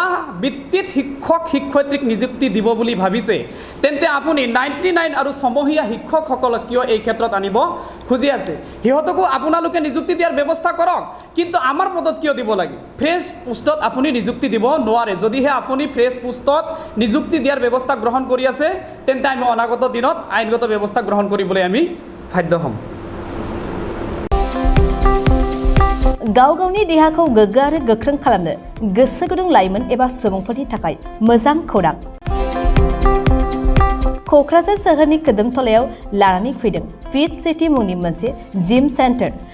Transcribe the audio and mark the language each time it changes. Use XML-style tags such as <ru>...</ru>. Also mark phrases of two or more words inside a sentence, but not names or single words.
<as>ভিত্তিত শিক্ষক শিক্ষয়িত্ৰীক নিযুক্তি দিব বুলি ভাবিছে তেন্তে আপুনি 99 আৰু ছমহীয়া শিক্ষকসকলক কিয় এই ক্ষেত্ৰত আনিব খুজি আছে সিহঁতকো আপোনালোকে নিযুক্তি দিয়াৰ ব্যৱস্থা কৰক কিন্তু আমাৰ পদত কিয় দিব লাগে ফ্ৰেছ পোষ্টত আপুনি নিযুক্তি দিব নোৱাৰে যদিহে আপুনি ফ্ৰেছ পোষ্টত নিযুক্তি দিয়াৰ ব্যৱস্থা গ্ৰহণ কৰি আছে তেন্তে আমি অনাগত দিনত আইনগত ব্যৱস্থা গ্ৰহণ কৰিবলৈ আমি বাধ্য হ'ম</as> <brx>गाव गावनि देहाखौ गोग्गो आरो गोख्रों खालामनो गोसो गुदुं लाइमोन एबा सुबुंफोरनि थाखाय मोजां खौरां क'क्राझार सोहोरनि खोदोमथलायाव लानानै फैदों फिट सिटी मुंनि मोनसे</brx> <en>gym centre</en>